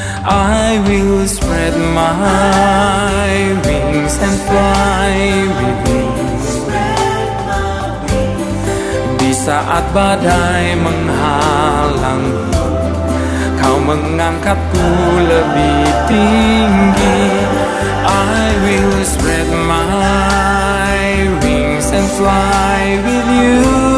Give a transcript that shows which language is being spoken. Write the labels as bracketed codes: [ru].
[en] I will spread my wings and fly with You. [id] Di saat badai menghalang, Kau mengangkatku lebih tinggi. [en] I will spread my wings and fly with You.